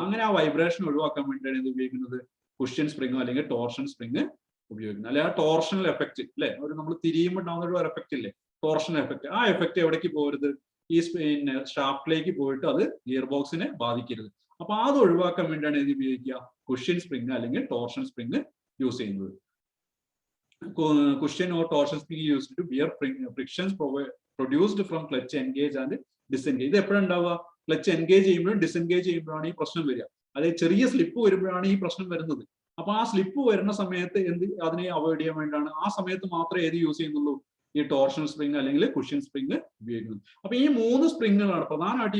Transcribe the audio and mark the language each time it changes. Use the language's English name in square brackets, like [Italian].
[Malayalam] അങ്ങനെ ആ വൈബ്രേഷൻ ഒഴിവാക്കാൻ വേണ്ടിയാണ് ഇത് ഉപയോഗിക്കുന്നത് കുഷ്യൻ സ്പ്രിങ് അല്ലെങ്കിൽ ടോർഷൻ സ്പ്രിങ് ഉപയോഗിക്കുന്നത്. അല്ലെ ആ ടോർഷണൽ എഫക്ട് അല്ലെ, നമ്മൾ തിരിയുമ്പോൾ ഉണ്ടാകുന്ന ഒരു എഫക്ട് ഇല്ലേ, ടോർഷണൽ എഫക്ട്. ആ എഫക്ട് എവിടേക്ക് പോകരുത്? ഈ ഷാഫ്റ്റിലേക്ക് പോയിട്ട് അത് ഗിയർ ബോക്സിനെ ബാധിക്കരുത്. അപ്പൊ അത് ഒഴിവാക്കാൻ വേണ്ടിയാണ് ഇത് ഉപയോഗിക്കുക, കുഷ്യൻ സ്പ്രിങ് അല്ലെങ്കിൽ ടോർഷൻ സ്പ്രിങ് യൂസ് ചെയ്യുന്നത്. [English] Cushion or torsion spring used to bear frictions produced from clutch engage and disengage. [Malayalam] ഇത് എപ്പോഴാണ് ഉണ്ടാവുക? ക്ലച്ച് എൻഗേജ് ചെയ്യുമ്പോഴും ഡിസെൻഗേജ് ചെയ്യുമ്പോഴാണ് ഈ പ്രശ്നം വരിക. അതായത് ചെറിയ സ്ലിപ്പ് വരുമ്പോഴാണ് ഈ പ്രശ്നം വരുന്നത്. അപ്പൊ ആ സ്ലിപ്പ് വരുന്ന സമയത്ത് അതിനെ അവോയ്ഡ് ചെയ്യാൻ വേണ്ടിയാണ് ആ സമയത്ത് മാത്രമേ ഏത് യൂസ് ചെയ്യുന്നുള്ളൂ? ഈ ടോർഷൻ സ്പ്രിങ് അല്ലെങ്കിൽ കുഷ്യൻ സ്പ്രിങ് ഉപയോഗിക്കുന്നത്. അപ്പൊ ഈ 3 സ്പ്രിങ്ങുകളാണ് പ്രധാനമായിട്ട്.